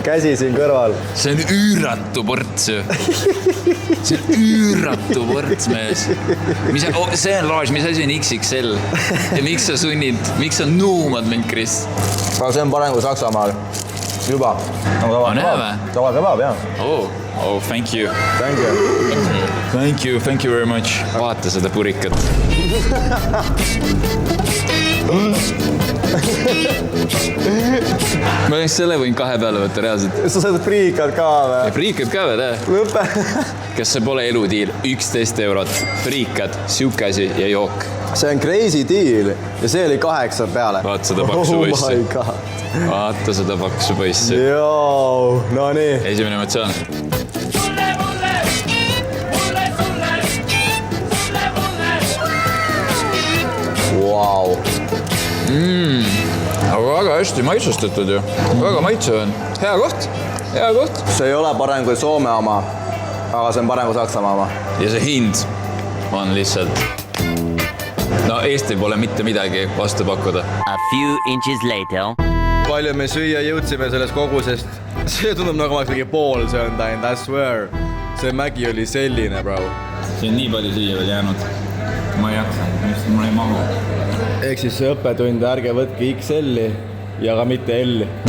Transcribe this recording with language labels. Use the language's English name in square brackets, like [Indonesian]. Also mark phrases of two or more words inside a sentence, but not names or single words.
[Estonian] See on üüratu ports ju. See on üüratu ports, mees. See on large, mis asi on XXL? Ja miks sa nuumad mind, Kris? See on parem kui Saksamaal. Juba. näeme. Tava kebaab, jah. [English] Oh, thank you. Thank you. Thank you very much. [Estonian] Vaata seda purikat. Ma oleks selle võin 2 peale võtta reaalselt. Sa saad friikad ka või? Friikad ka või, Lõpe. Kas see pole eludiil? 11 eurot. Friikad, siuke asi ja jook. See on [English] crazy deal [Estonian] ja see oli 8 peale. Vaata seda paksu Oh poissi. [English] my god. [Estonian] Vaata seda paksu poissi. Joo, no nii. Esimene emotsioon. Wow. Aga väga hästi maitsustatud ju. Väga maitsev on. Hea koht. Hea koht. See ei ole parem kui Soome oma, aga see on parem kui Saksamaa oma. Ja see hind on lihtsalt... No Eestil pole mitte midagi vastu pakkuda. [English] A few inches later. [Estonian] Palju me süüa jõudsime sellest kogusest. See tundub nagu oleks mingi pool söönud ainult, [English] I swear. [Estonian] See mägi oli selline, bro. See on nii palju siia veel jäänud. Ma ei jaksa, mul ei mahu. Ehk siis see õppetund, ärge võtke XL-i ja ka mitte L-i.